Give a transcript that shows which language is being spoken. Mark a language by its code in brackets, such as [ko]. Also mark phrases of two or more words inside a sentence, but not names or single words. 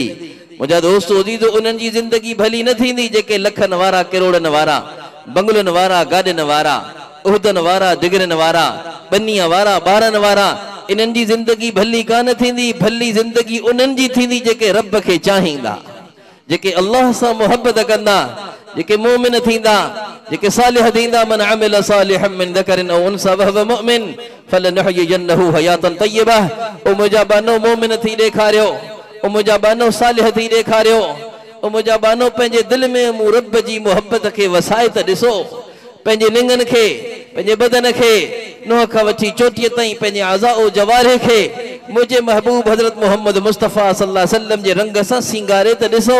[sd] मुंहिंजा दोस्तो अज़ीज़ो, उन्हनि जी ज़िंदगी भली न थींदी जेके लखनि वारा, किरोड़नि वारा, बंगलनि वारा, गाॾियुनि वारा, उहिदनि वारा, डिग्रियुनि वारा, ॿनीअ वारा, ॿारनि वारा, इन्हनि जी ज़िंदगी भली कान थींदी। भली ज़िंदगी उन्हनि जी थींदी जेके रब खे चाहींदा, जेके अल्लाह सां मोहब्बत कंदा, जेके मोमिन थींदा, जेके सालिह थींदा। [ar] مَنْ عَمِلَ صَالِحًا مِنْ ذَكَرٍ أَوْ أُنْثَىٰ وَهُوَ مُؤْمِنٌ فَلَنُحْيِيَنَّهُ حَيَاةً طَيِّبَةً. [sd] ओ मुंहिंजा बानो मोमिन थी ॾेखारियो, ओ मुंहिंजा बानो सालिह थी ॾेखारियो, ओ मुंहिंजा बानो पंहिंजे दिलि में मूं रब जी मोहब्बत खे वसाए त ॾिसो, पंहिंजे लिंगनि खे, पंहिंजे बदन खे, नूह खां वठी चोटीअ ताईं पंहिंजे आज़ाओ जवारे खे मुझे महबूब हज़रत मोहम्मद मुस्तफ़ा [ar] صلى الله عليه وسلم [sd] जे रंग सां सिंगारे त ॾिसो।